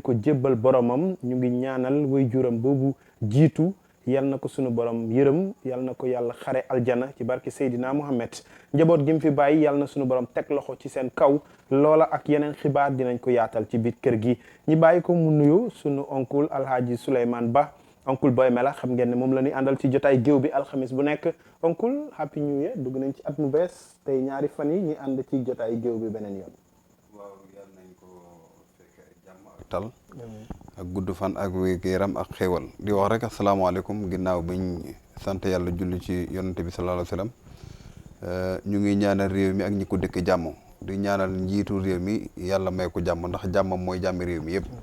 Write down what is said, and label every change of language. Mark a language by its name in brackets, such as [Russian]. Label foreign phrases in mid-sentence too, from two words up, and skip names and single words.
[Wolof] ko jébbal boromam ñu ngi ñaanal way juram boobu jiitu yal na ko sunu borom yërëm yal na ko yàlla xare aljana ci barki Seydina Muhammad njaboot gi mu fi bàyyi yal na sunu borom teg loxo ci seen kaw loola ak yeneen xibaar dinañ ko yaatal ci biir kër gi ñi bàyyi ko mu nuyu sunu oncle Alhaji Souleymane Ba oncle Boy Melax xam ngeen ne moom la ñuy àndal ci jotaay géew bi alxamis bu nekk oncle [English] happy new year [Wolof] dugg nañ ci at mu bees tey ñaari fan yi ñi ànd ci jotaay géew bi beneen yoon. waaw yal nañ ko fekkee jàmm ak tal ak gudd fan ak wér-gu-yaram ak xéewal di wax rek asalaamaaleykum ginnaaw biñ sant yàlla julli ci yonante bi [Arabic] صلى الله عليه وسلم [Wolof] ñu ngi ñaanal réew mi ak ñi ko dëkk jàmm di ñaanal njiitu réew mi yàlla may ko jàmm ndax jàmmam mooy jàmmi réew mi yëpp.